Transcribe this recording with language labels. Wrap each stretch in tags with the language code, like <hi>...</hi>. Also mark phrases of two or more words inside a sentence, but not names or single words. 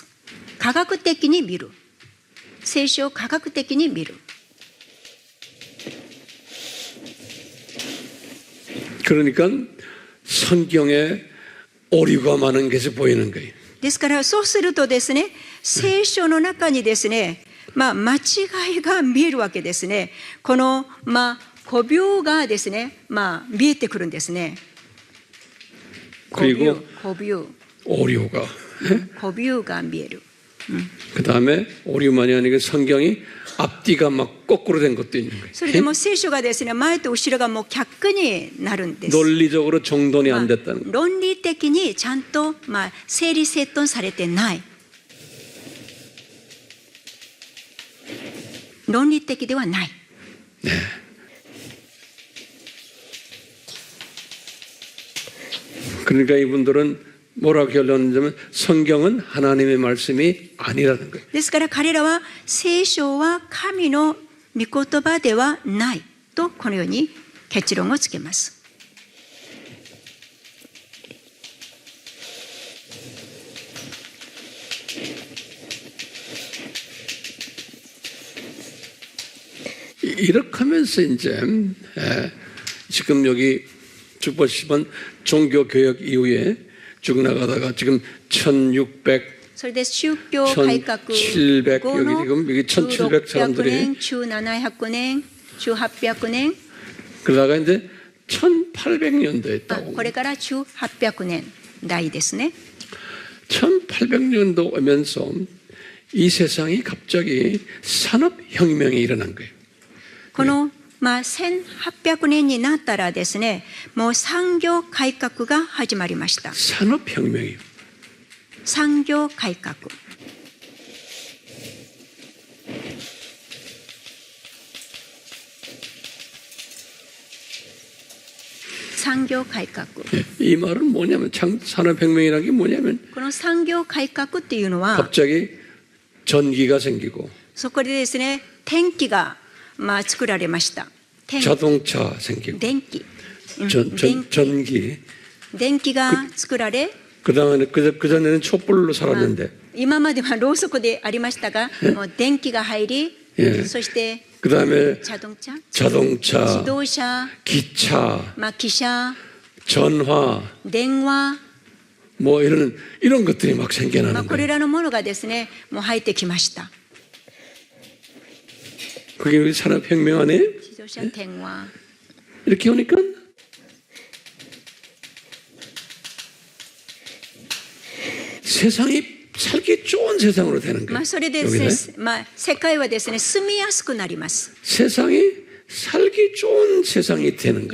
<ja>科学的に見る。聖書を科学的に見る。</ja> <ko>그러니까 성경에 오류가 많은 것이 보이는 거예요.</ko> <ja>ですからそうするとですね、聖書の中にですね、間違いが見えるわけですね。この誤謬がですね、見えてくるんですね。</ja> <ko>그리고</ko> <ja>誤謬</ja> <ko>오류가.</ko> <ja>誤謬が見える。</ja> <ko>그 다음에 오류만이 아니고 성경이 앞뒤가 막 거꾸로 된 것도 있는 거예요.</ko> <ja>それでもう聖書がですね、前と後ろがもう逆になるんです。</ja> <ko>논리적으로 정돈이 안 됐다는 거예요.</ko> <ja>論理的にちゃんと整理整頓されてない。論理的ではない。</ja> <ko>그러니까 이분들은 뭐라고 결론하냐면 성경은 하나님의 말씀이 아니라는 거예요.</ko> <ja>ですから彼らは聖書は神の御言葉ではないとこのように結論をつけます。</ja> <ko>이렇게 하면서 이제 지금 여기 쭉 보시면 종교개혁 이후에 쭉 나가다가 지금 1600</ko> <ja>それで宗教改革後 1700 の</ja> <ko>여기 1700 사람들이</ko> <ja>年、1700年、1800年、</ja> <ko>그러다가 이제 1800년도에</ko> <ja>これから 1800年代ですね。</ja> <ko>1800년도 오면서 이 세상이 갑자기 산업혁명이 일어난 거예요.</ko> <ja>この1800年になったらですね、もう産業改革が始まりました。</ja> <ko>산업혁명이요.</ko> <ja>産業改革。 産業改革。</ja> <ko>이 말은 뭐냐면 산업혁명이라는 게 뭐냐면</ko> <ja>この産業改革っていうのは、</ja> <ko>갑자기 전기가 생기고</ko> <ja>そこでですね、電気が作られました。</ja> <ko>자동차 생기고</ko> <ja>電気。</ja> <ko>전기.</ko> <ja>電気が作られ、</ja> <ko>그다음에 그전에는 촛불로 살았는데</ko> <ja>今まではろうそくでありましたが、もう電気が入り、 そして</ja> <ko>그다음에</ko> <ja>自動車、</ja> <ko>자동차,</ko> <ja>自動車、</ja> <ko>기차,</ko> <ja>汽車、</ja> <ko>전화</ko> <ja>電話、</ja> <ko>뭐 이런 것들이 막 생겨나는</ko> <ja>これ</ja> <ko>거예요.</ko> <ja>らのものがですね、もう入ってきました。</ja> <ko>그게 우리 산업혁명 안에</ko> <ja>自動車、電話。</ja> <ko>이렇게 오니까 세상이 살기 좋은 세상으로 되는 거예요.</ko> <ja>それでですね、世界はですね、住みやすくなります。</ja> <ko>세상이 살기 좋은 세상이 되는</ko>